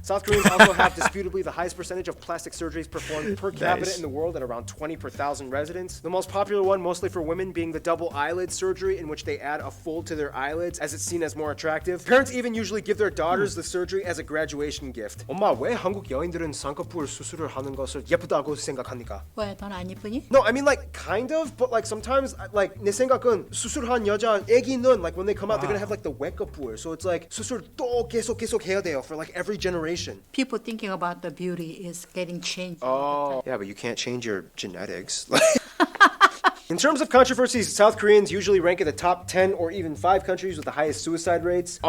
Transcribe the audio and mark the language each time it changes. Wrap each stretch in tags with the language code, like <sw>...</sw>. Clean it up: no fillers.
<en>South Koreans also have disputably the highest percentage of plastic surgeries performed per capita in the world at around 20 per thousand residents. The most popular one, mostly for women, being the double eyelid surgery, in which they add a fold to their eyelids as it's seen as more attractive. Parents even usually give their daughters the surgery as a graduation gift.</en> <ko>엄마, 왜 한국 여인들은 쌍꺼풀 수술을 하는 것을 예쁘다고 생각합니까? 왜 넌 안 이쁘니?</ko> <en>No, I mean like kind of, but like sometimes like</en> <ko>내 생각은 수술한 여자 애기는</ko> <en>like when they come out they're gonna have like the 외꺼풀, so it's like</en> <ko>수술 또 계속 해야 돼요</ko> <en>for like every generation. People thinking about the beauty is getting changed. Oh, yeah, but you can't change your genetics. In terms of controversies, South Koreans usually rank in the top 10 or even 5 countries with the highest suicide rates.</en>